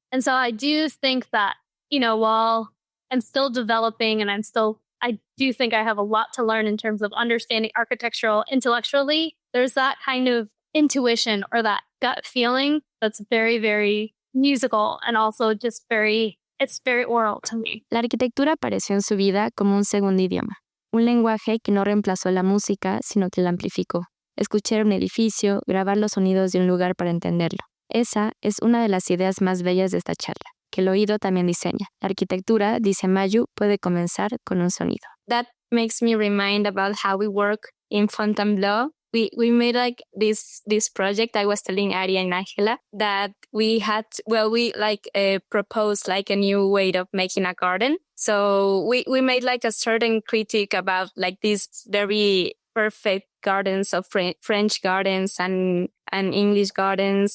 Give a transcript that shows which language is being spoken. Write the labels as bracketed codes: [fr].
[en] And so I do think that, while I'm still developing and I do think I have a lot to learn in terms of understanding architectural intellectually, there's that kind of intuition or that gut feeling that's very, very musical and also just it's very oral to me. [es] La arquitectura apareció en su vida como un segundo idioma, un lenguaje que no reemplazó la música, sino que la amplificó. Escuchar un edificio, grabar los sonidos de un lugar para entenderlo. Esa es una de las ideas más bellas de esta charla, que el oído también diseña. La arquitectura, dice Mayu, puede comenzar con un sonido. [en] That makes me remind about how we work in Fontainebleau. We made like this project. I was telling Ari and Angela that we had, proposed like a new way of making a garden. So we made like a certain critique about like these very perfect gardens of French gardens and English gardens.